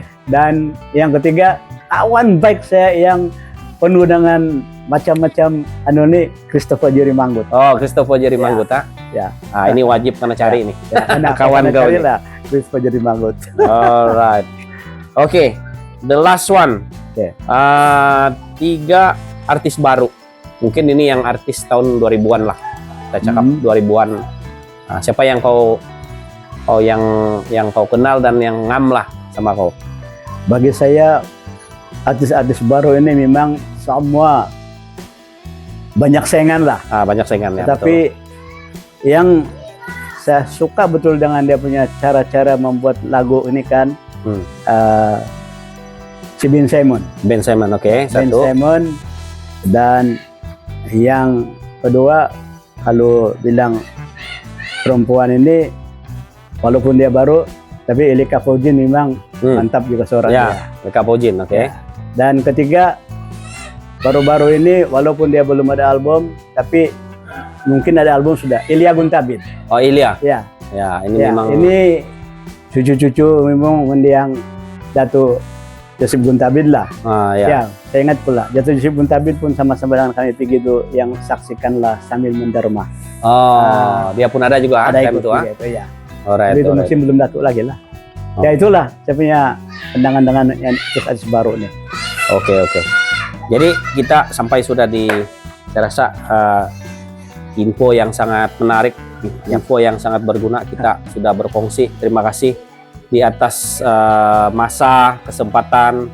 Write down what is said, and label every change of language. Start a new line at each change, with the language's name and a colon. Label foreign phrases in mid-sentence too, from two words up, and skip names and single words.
Malay: Dan yang ketiga kawan baik saya yang penuh dengan macam-macam Christopher Jerry Manggut. Oh, Christopher Jerry Manggut, Ya. Ini wajib kena cari nih. Kawan kau lah, Christopher Jerry Manggut.
English: Alright. Oke, the last one.
Malay: 3 artis baru. Mungkin ini yang artis tahun 2000-an lah. Kita cakap 2000-an. Siapa yang kau yang kau kenal dan yang ngam lah sama kau? Bagi saya artis-artis baru ini memang semua banyak saingan lah. Banyak saingan ya. Tapi yang saya suka betul dengan dia punya cara-cara membuat lagu ini kan si Ben Simon. Oke. Ben Simon. Dan yang kedua kalau bilang perempuan ini walaupun dia baru tapi Elika Faujin memang mantap juga suaranya. Elika Faujin, oke. Dan ketiga, baru-baru ini walaupun dia belum ada album, tapi mungkin ada album sudah. Ilya Guntabit. Oh, Ilya. Ya. Ya, ini Ya, memang ini cucu-cucu memang mendiang Datuk Joseph Guntabit lah. ya. Ya, saya ingat pula Datuk Joseph Guntabit pun sama-sama dengan kami pergi itu yang saksikanlah sambil menderma. Oh, dia pun ada juga Ada time ikut itu, juga itu ya. Alright, Tapi itu alright. musim belum Datuk lagi lah. Oh. Ya itulah saya punya pandangan dengan yang artis baru nih. Oke, oke. Jadi kita sampai sudah di, saya rasa info yang sangat menarik, info yang sangat berguna. Kita sudah berfungsi. Terima kasih di atas masa kesempatan.